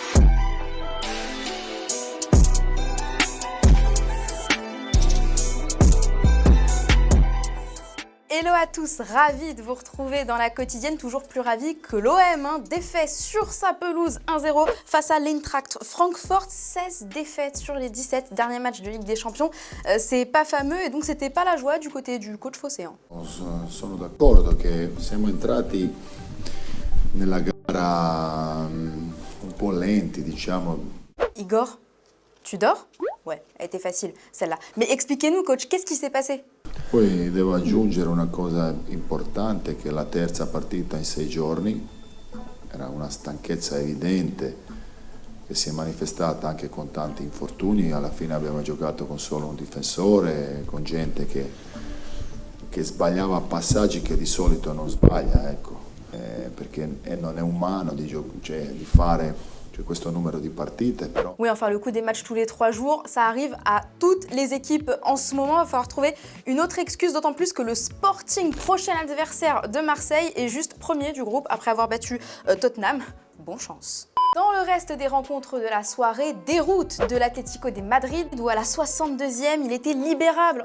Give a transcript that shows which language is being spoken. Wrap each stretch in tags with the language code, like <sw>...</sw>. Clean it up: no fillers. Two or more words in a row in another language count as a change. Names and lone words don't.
<fr>Hello à tous, ravi de vous retrouver dans la quotidienne, toujours plus ravi que l'OM, défait sur sa pelouse 1-0 face à l'Eintracht Francfort, 16 défaites sur les 17 derniers matchs de Ligue des Champions, c'est pas fameux et donc c'était pas la joie du côté du coach Fosséen.</fr> <it>Sono d'accordo che siamo entrati nella gara un po' lenti, diciamo.</it> <fr>Igor, tu dors? Ouais, elle était facile celle-là. Mais expliquez-nous coach, qu'est-ce qui s'est passé?</fr> <it>Poi devo aggiungere una cosa importante, che la terza partita in 6 giorni era una stanchezza evidente che si è manifestata anche con tanti infortuni. Alla fine abbiamo giocato con solo un difensore, con gente che sbagliava passaggi che di solito non sbaglia, ecco, perché non è umano di fare questo numero di partite, però...</it> <fr>Oui, enfin le coup des matchs tous les 3 jours, ça arrive à toutes les équipes en ce moment. Il va falloir trouver une autre excuse, d'autant plus que le Sporting, prochain adversaire de Marseille, est juste premier du groupe après avoir battu Tottenham. Bonne chance. Dans le reste des rencontres de la soirée, déroute de l'Atlético de Madrid où à la 62e, il était libérable.</fr>